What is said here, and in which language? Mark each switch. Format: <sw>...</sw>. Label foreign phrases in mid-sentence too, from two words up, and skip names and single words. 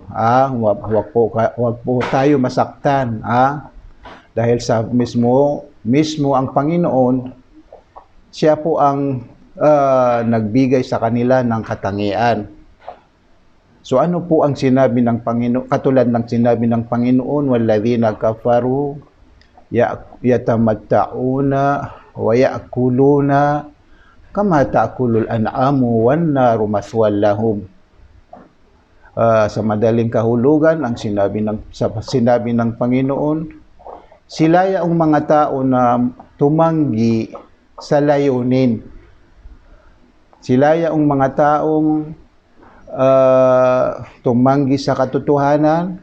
<tl>Huwag po tayo masaktan. Dahil sa mismo ang Panginoon, siya po ang nagbigay sa kanila ng katangian. So ano po ang sinabi ng Panginoon? Katulad ng sinabi ng Panginoon,</tl> <ar>"والذين كفروا يتمتعون ويأكلون كما تأكل الأنعام والنار مثوى لهم."</ar> <tl>Sa madaling kahulugan, ang sinabi ng Panginoon, sila yung mga tao na tumanggi sa layunin. Sila yung mga taong tumanggi sa katotohanan.</tl>